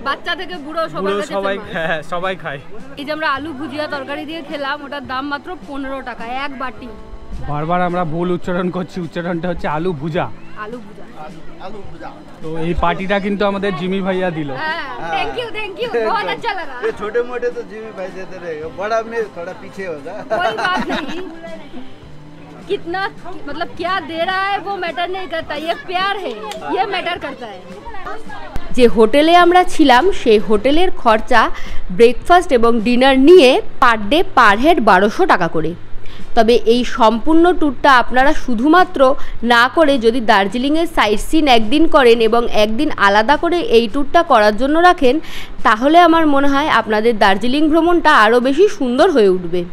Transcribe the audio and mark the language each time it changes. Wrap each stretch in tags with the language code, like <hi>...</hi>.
<bn>বাচ্চা থেকে বুড়ো সবাই সবাই খায়। এই যে আমরা আলু ভুজিয়া তরকারি দিয়ে খেলাম, ওটার দাম মাত্র 15 টাকা এক বাটি। বারবার আমরা ভুল উচ্চারণ করছি, উচ্চারণটা হচ্ছে আলু ভুজা। আলু ভুজা। তো এই পার্টিটা কিন্তু আমাদের জিমি ভাইয়া দিল।</bn> <hi>थैंक यू बहुत अच्छा लगा। ये छोटे मोटे तो जिमी भाई देते रहेगा, बड़ा में थोड़ा पीछे होगा। कोई बात नहीं, कितना मतलब क्या दे रहा है वो मैटर नहीं करता, ये प्यार है, ये मैटर करता है।</hi> <bn>যে হোটেলে আমরা ছিলাম সেই হোটেলের খরচা ব্রেকফাস্ট এবং ডিনার নিয়ে পার ডে পার হেড 1200 টাকা করে। তবে এই সম্পূর্ণ ট্যুরটা আপনারা শুধুমাত্র না করে যদি দার্জিলিংয়ের সাইট সিন একদিন করেন এবং একদিন আলাদা করে এই ট্যুরটা করার জন্য রাখেন, তাহলে আমার মনে হয় আপনাদের দার্জিলিং ভ্রমণটা আরও বেশি সুন্দর হয়ে উঠবে।</bn>